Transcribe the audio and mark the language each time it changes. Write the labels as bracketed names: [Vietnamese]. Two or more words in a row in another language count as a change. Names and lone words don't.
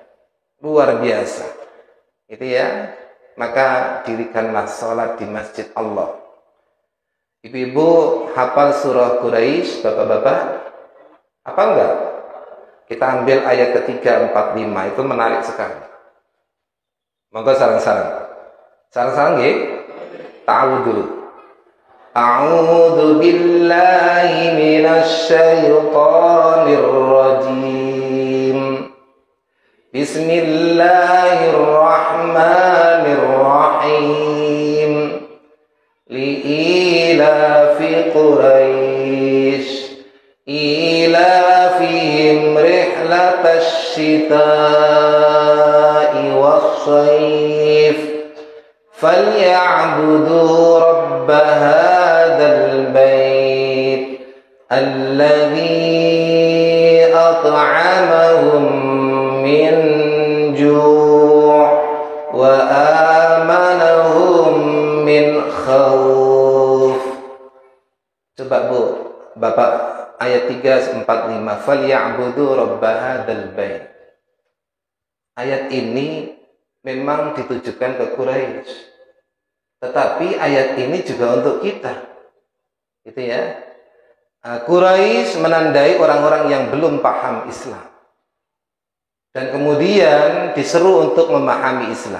[Indonesian] Luar biasa. Itu ya. Maka dirikanlah salat di masjid Allah. Ibu-ibu hafal surah Quraisy, bapak-bapak? Apa enggak? Kita ambil ayat ketiga, 4, 5. Itu menarik sekali. [Javanese] Monggo sarang-sarang. Sarang-sarang nggih? [Arabic] Ta'awudhu. أعوذ بالله من الشيطان الرجيم. Bismillahirrahmanirrahim. لإيلاف قريش إيلافهم رحلة الشتاء والصيف فليعبدوا رب هذا البيت الذي أطعمهم من جوع وآمنهم من خوف. [Indonesian] Coba Bu, Bapak, ayat 3, 4, 5. [Arabic] فليعبدوا رب هذا البيت. [Indonesian] Ayat ini memang ditujukan ke Quraisy. Tetapi ayat ini juga untuk kita. Gitu ya. Quraisy menandai orang-orang yang belum paham Islam. Dan kemudian diseru untuk memahami Islam.